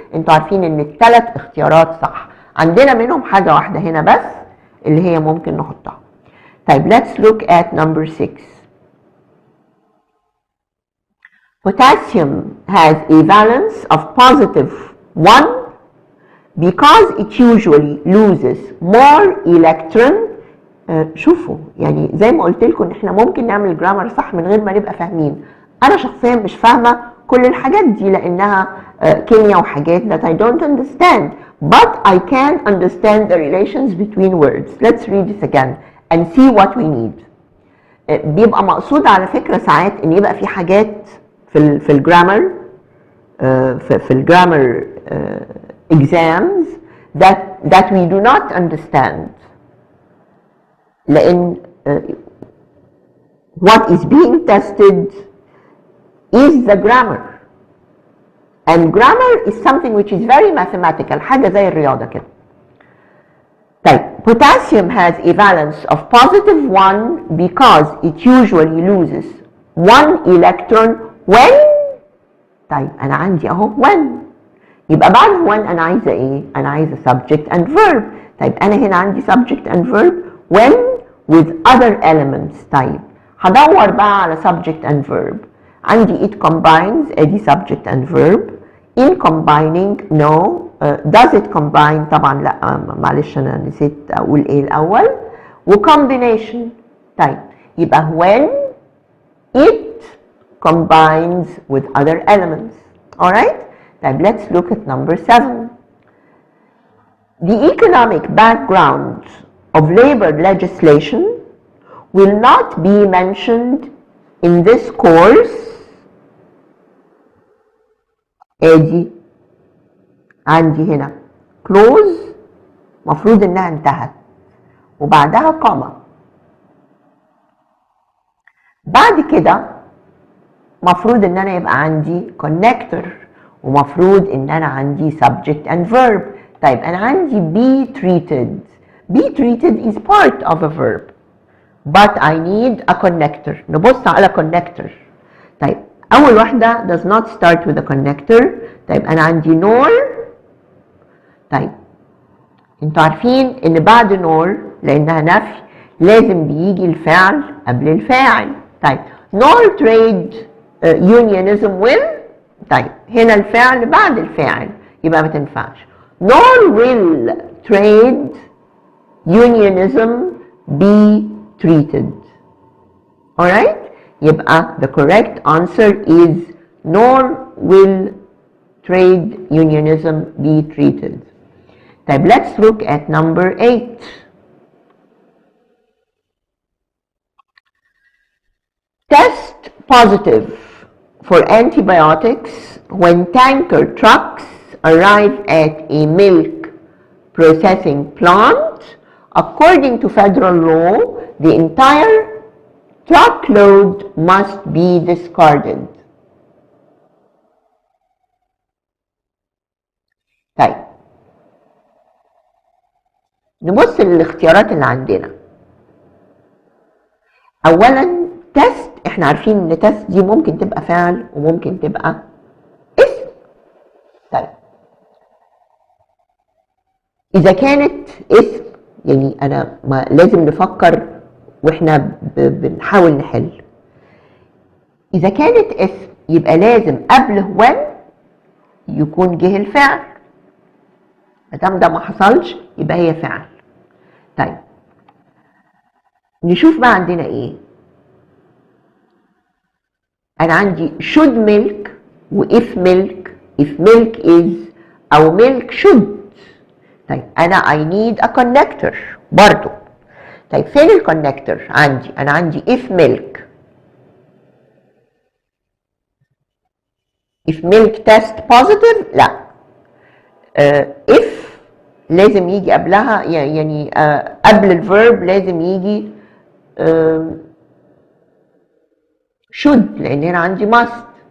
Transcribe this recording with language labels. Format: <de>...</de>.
<ar>انتوا عارفين ان الثلاث اختيارات صح، عندنا منهم حاجة واحدة هنا بس اللي هي ممكن نحطها.</ar> <en>طيب let's look at number 6. Potassium has a valence of positive 1 because it usually loses more electron.</en> <ar>شوفوا يعني زي ما قلت لكم ان احنا ممكن نعمل جرامر صح من غير ما نبقى فاهمين. انا شخصيا مش فاهمه كل الحاجات دي لانها كيمياء وحاجات</ar> <en>that I don't understand, but I can understand the relations between words. Let's read it again and see what we need.</en> <ar>بيبقى مقصود على فكره ساعات ان يبقى في حاجات في الجرامر في الجرامر exams</ar> <en>that we do not understand. لأن what is being tested is the grammar, and grammar is something which is very mathematical،</en> <ar>حاجة زي الرياضة كده.</ar> <en>طيب potassium has a valence of positive 1 because it usually loses 1 electron when.</en> <ar>طيب أنا عندي أهو when، يبقى بعد when أنا عايزة إيه؟ أنا عايزة subject and verb.</ar> <en>طيب</en> <ar>أنا هنا عندي</ar> <en>subject and verb when with other elements.</en> <ar>طيب هدور بقى على subject and verb.</ar> <en>عندي it combines ادي subject and verb. in combining no. does it combine</en> <ar>طبعا لا، معلش انا نسيت اقول ايه الاول. و combination.</ar> <en>طيب يبقى when it combines with other elements. alright. طيب let's look at number 7. The economic background of labor legislation will not be mentioned in this course.</en> <ar>ادي عندي هنا clause مفروض انها انتهت وبعدها comma. بعد كده مفروض ان انا يبقى عندي connector ومفروض ان انا عندي subject and verb. طيب انا عندي be treated.</ar> <en>be treated is part of a verb but I need a connector.</en> <ar>نبص على connector.</ar> <en>طيب</en> <ar>اول واحده</ar> <en>does not start with a connector. طيب انا عندي nor. طيب</en> <ar>انتوا عارفين ان بعد نور لانها نفي لازم بيجي الفعل قبل الفاعل. طيب</ar> <en>nor trade unionism will،</en> <ar>طيب هنا الفعل بعد الفاعل يبقى ما تنفعش.</ar> <en>nor will trade unionism be treated. alright، يبقى the correct answer is nor will trade unionism be treated. طيب let's look at number 8. Test positive for antibiotics when tanker trucks arrive at a milk processing plant. According to federal law, the entire truckload must be discarded.</en> <ar>طيب نبص للاختيارات اللي عندنا. اولا تست، احنا عارفين ان تست دي ممكن تبقى فعل وممكن تبقى اسم. طيب اذا كانت اسم يعني انا ما لازم نفكر واحنا بنحاول نحل. اذا كانت اسم يبقى لازم قبله when يكون جه الفعل، مادام ده ما حصلش يبقى هي فعل. طيب نشوف بقى عندنا ايه. انا عندي should milk و if milk، if milk is او milk should.</ar> <en>طيب انا I need a connector برضو.</en> <ar>طيب فين الكونكتور عندي؟ انا عندي if milk.</ar> <en>if milk test positive لا.</en> <ar>if لازم يجي قبلها يعني قبل الفيرب لازم يجي should لان هنا عندي must.</ar>